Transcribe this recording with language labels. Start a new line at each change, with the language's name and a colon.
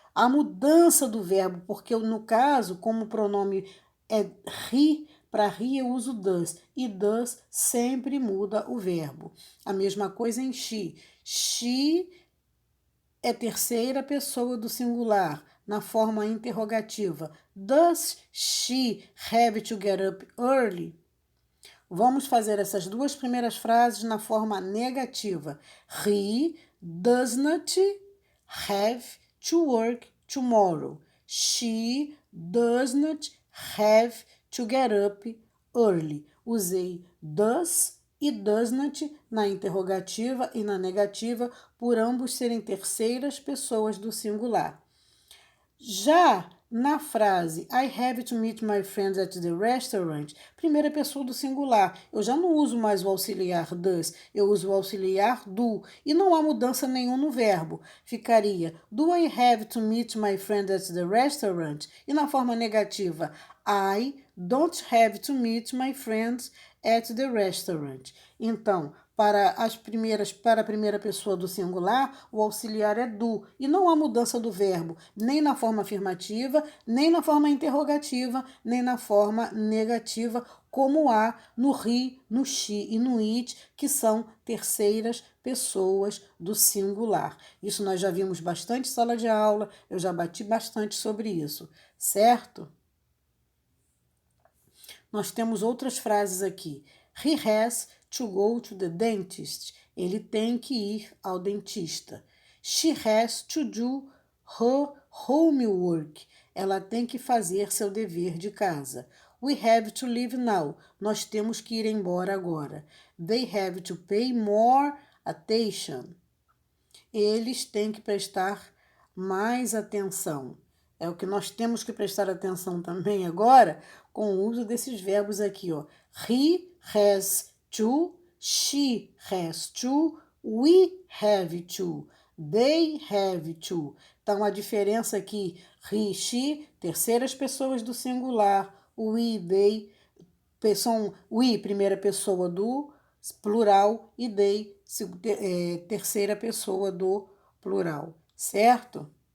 Portuguese: A mudança do verbo, porque no caso, como o pronome é he, Para he eu uso does, e does sempre muda o verbo. A mesma coisa em she. She é terceira pessoa do singular, na forma interrogativa.
English: Does she have to get up early?
Portuguese: Vamos fazer essas duas primeiras frases na forma negativa.
English: He does not have to work tomorrow. She does not have to get up early.
Portuguese: Usei does e does not na interrogativa e na negativa, por ambos serem terceiras pessoas do singular. Já na frase
English: I have to meet my friends at the restaurant,
Portuguese: primeira pessoa do singular, eu já não uso mais o auxiliar does, eu uso o auxiliar do, e não há mudança nenhuma no verbo. Ficaria
English: do I have to meet my friends at the restaurant?
Portuguese: E na forma negativa,
English: I don't have to meet my friends at the restaurant.
Portuguese: Então, para a primeira pessoa do singular, o auxiliar é do, e não há mudança do verbo, nem na forma afirmativa, nem na forma interrogativa, nem na forma negativa, como há no he, no she e no it, que são terceiras pessoas do singular. Isso nós já vimos bastante em sala de aula, eu já bati bastante sobre isso, certo? Nós temos outras frases aqui.
English: He has to go to the dentist.
Portuguese: Ele tem que ir ao dentista.
English: She has to do her homework.
Portuguese: Ela tem que fazer seu dever de casa.
English: We have to leave now.
Portuguese: Nós temos que ir embora agora.
English: They have to pay more attention.
Portuguese: Eles têm que prestar mais atenção. É o que nós temos que prestar atenção também agora com o uso desses verbos aqui, ó.
English: He has to, she has to, we have to, they have to.
Portuguese: Então, a diferença aqui, he, she, terceiras pessoas do singular, we, they, são we, primeira pessoa do plural, e they, terceira pessoa do plural, certo?